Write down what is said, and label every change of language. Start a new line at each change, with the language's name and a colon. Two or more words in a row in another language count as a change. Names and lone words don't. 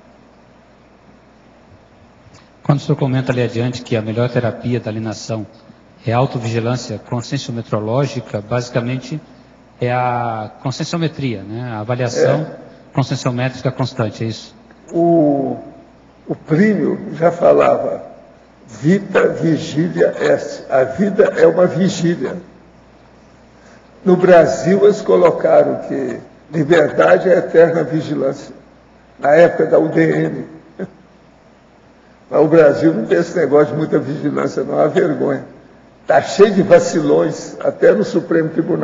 Portuguese: Quando o senhor comenta ali adiante que a melhor terapia da alienação é a autovigilância conscienciometrológica, basicamente é a conscienciometria, né? A avaliação conscienciométrica constante, é isso? O Plínio já falava,
Latin: vita vigilia est.
Portuguese: A vida é uma vigília. No Brasil, eles colocaram que liberdade é eterna vigilância. Na época da UDN. Mas o Brasil não tem esse negócio de muita vigilância, não. É uma vergonha. Está cheio de vacilões, até no Supremo Tribunal.